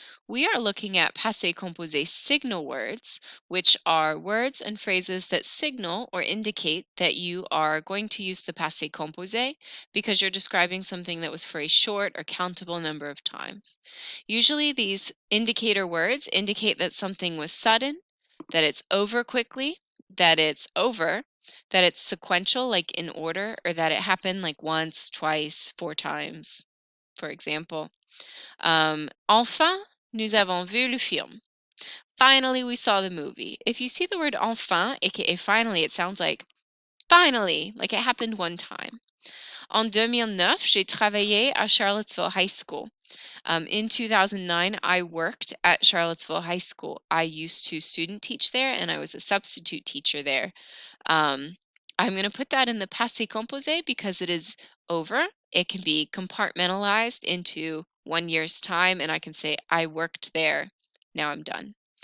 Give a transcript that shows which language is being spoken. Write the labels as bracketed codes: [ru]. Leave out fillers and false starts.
[en] We are looking at passé composé signal words, which are words and phrases that signal or indicate that you are going to use the passé composé because you're describing something that was for a short or countable number of times. Usually these indicator words indicate that something was sudden, that it's over quickly, that it's over, that it's sequential, like in order, or that it happened like once, twice, 4 times, for example. [fr] Enfin, nous avons vu le film. [en] Finally, we saw the movie. If you see the word enfin, aka finally, it sounds like finally, like it happened one time. [fr] En 2009, j'ai travaillé à Charlottesville High School. [en] In 2009, I worked at Charlottesville High School. I used to student teach there and I was a substitute teacher there. Um, I'm going to put that in the passé composé because it is over. It can be compartmentalized into 1 year's time, and I can say, I worked there. Now I'm done.